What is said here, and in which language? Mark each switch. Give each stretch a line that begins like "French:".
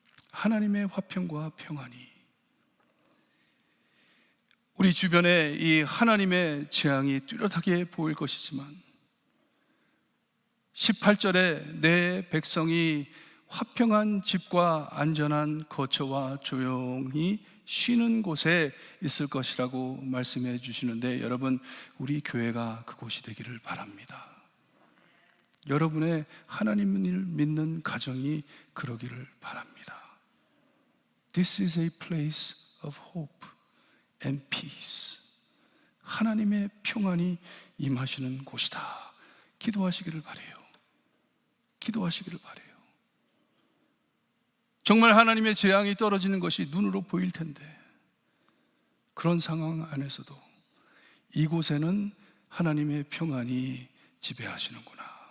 Korean: 하나님의 화평과 평안이, 우리 주변에 이 하나님의 재앙이 뚜렷하게 보일 것이지만 18절에 내 백성이 화평한 집과 안전한 거처와 조용히 쉬는 곳에 있을 것이라고 말씀해 주시는데, 여러분, 우리 교회가 그곳이 되기를 바랍니다. 여러분의 하나님을 믿는 가정이 그러기를 바랍니다.
English: This is a place of hope and peace.
Korean: 하나님의 평안이 임하시는 곳이다. 기도하시기를 바라요. 기도하시기를 바라요. 정말 하나님의 재앙이 떨어지는 것이 눈으로 보일 텐데, 그런 상황 안에서도 이곳에는 하나님의 평안이 지배하시는구나.